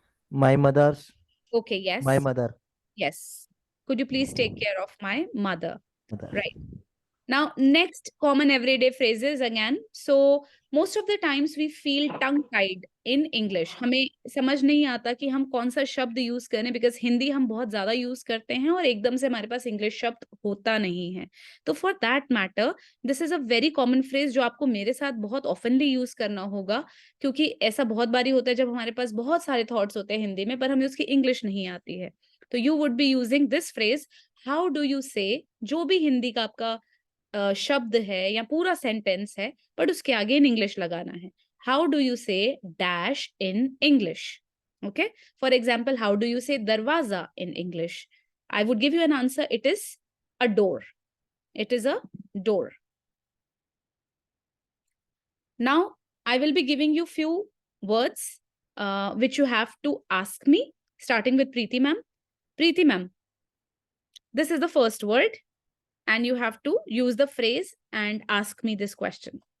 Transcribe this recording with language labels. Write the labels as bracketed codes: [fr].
[en] my mother's, Okay, yes. my mother. Yes. Could you please take care of my mother? Right. Now, next common everyday phrases again. So, most of the times we feel tongue-tied in English. [hi] हमें समझ नहीं आता कि हम कौन सा शब्द use करें because हिंदी हम बहुत ज्यादा यूज करते हैं और एकदम से हमारे पास इंग्लिश शब्द होता नहीं है. तो [en] for that matter this is a very common phrase [hi] जो आपको मेरे साथ बहुत ऑफनली यूज करना होगा, क्योंकि ऐसा बहुत बारी होता है जब हमारे पास बहुत सारे थॉट्स होते हैं हिंदी में पर हमें उसकी इंग्लिश नहीं आती है. तो [en] you would be using this phrase, how do you say, [hi] जो भी हिंदी का आपका शब्द है या पूरा सेंटेंस है बट उसके आगे इन इंग्लिश लगाना है. [en] How do you say dash in English? Okay, for example, how do you say दरवाजा in English? I would give you an answer, it is a door. It is a door. Now, I will be giving you few words which you have to ask me, starting with Preeti ma'am. Preeti ma'am, this is the first word, and you have to use the phrase and ask me this question.